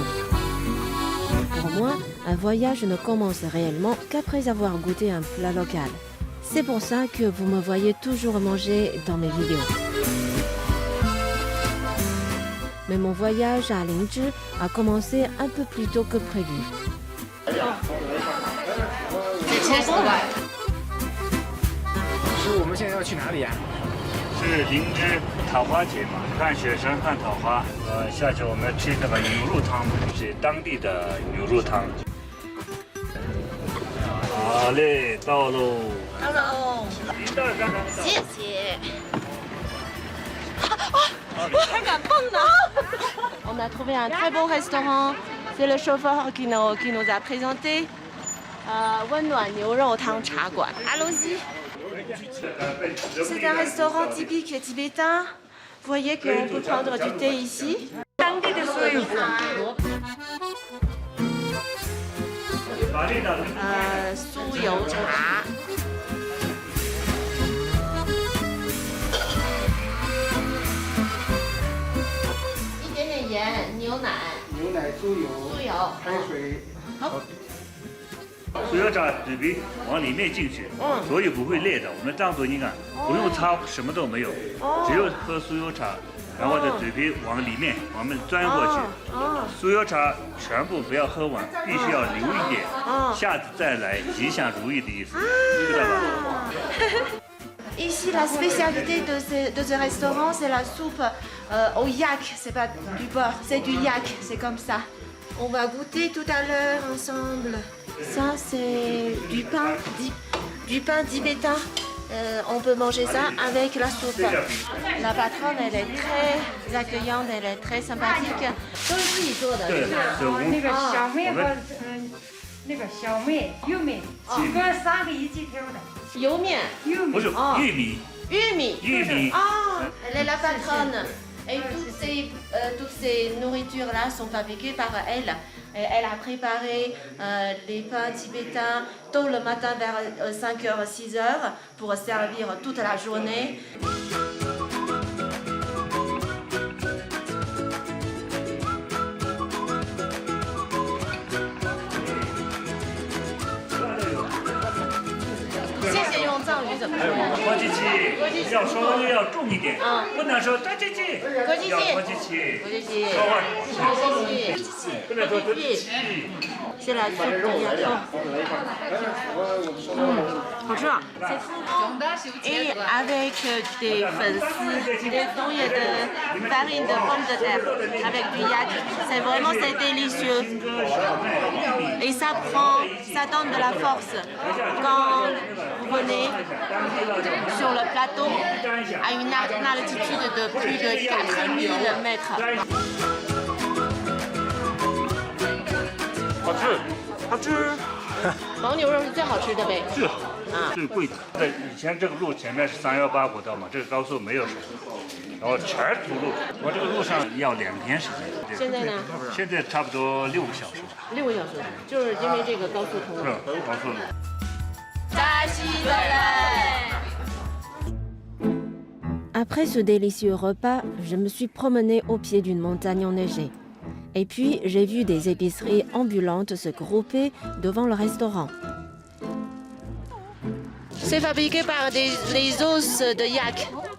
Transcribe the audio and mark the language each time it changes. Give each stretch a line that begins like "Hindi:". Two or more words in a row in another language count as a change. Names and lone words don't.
French: Pour moi, un voyage ne commence réellement qu'après avoir goûté un plat local. C'est pour ça que vous me voyez toujours manger dans mes vidéos. Mais mon voyage à Lingzhi a commencé un peu plus tôt que prévu.
Chinese: 我们现在要去哪里呀？是灵芝桃花节嘛，看雪山看桃花。下去我们吃那个牛肉汤，是当地的牛肉汤。好嘞，到喽。到喽，一袋刚刚到。谢谢。还敢蹦呢
French: ！On a trouvé un très beau restaurant. C'est le chauffeur qui nous a présenté.
Chinese: 温暖牛肉汤茶馆。
French: Allons-y. C'est un restaurant typique tibétain. Vous voyez qu'on peut prendre du thé ici.
Chinese: 酥油茶。一点点盐，牛奶。牛奶、猪油、开水。好。酥油茶嘴皮往里面进去，所以不会裂的。我们当做你看，不用擦，什么都没有，只有喝酥油茶，然后这嘴皮往里面，我们钻过去。酥油茶全部不要喝完，必须要留一点，下次再来吉祥如意的意思，知道吧？
French: Ici, la spécialité de ce restaurant, c'est la soupe au yak. C'est pas du beurre, c'est du yak. C'est comme ça. On va goûter tout à l'heure ensemble. Ça, c'est du pain tibétain. On peut manger ça avec la soupe. La patronne, elle est très accueillante, elle est très sympathique.
Chinese: 都是自己做的。对，那个小麦和那个小麦、玉米，一个3个一起挑的。油面。不是玉米。玉米。玉米。
French: Ah, elle est la patronne. Et toutes ces nourritures-là sont fabriquées par elle. Et elle a préparé les pains tibétains tôt le matin vers 5h, 6h pour servir toute la journée.
Chinese: 国际气要稍微要重一点，不能说国际气，要国际气，说话不能说国际气。
French: C'est la soupe de yak.
Chinese: 好吃啊！
French: Et avec des 粉丝, des douilles de farine de pomme de terre avec du yak. C'est délicieux. Et ça donne de la force. Quand vous venez sur le plateau à une altitude de plus de 4000 mètres.
Chinese: 好吃，好吃。牦牛肉是最好吃的呗。最好，最贵的。在以前这个路前面是318国道嘛，这个高速没有什么，然后全是土路，我这个路上要2天时间。现在呢？现在差不多6个小时。6个小时，就是因为这个高速通路。是高速路。
French: Après ce délicieux repas, je me suis promenée au pied d'une montagne enneigée. Et puis, j'ai vu des épiceries ambulantes se grouper devant le restaurant. C'est fabriqué par les os de yak.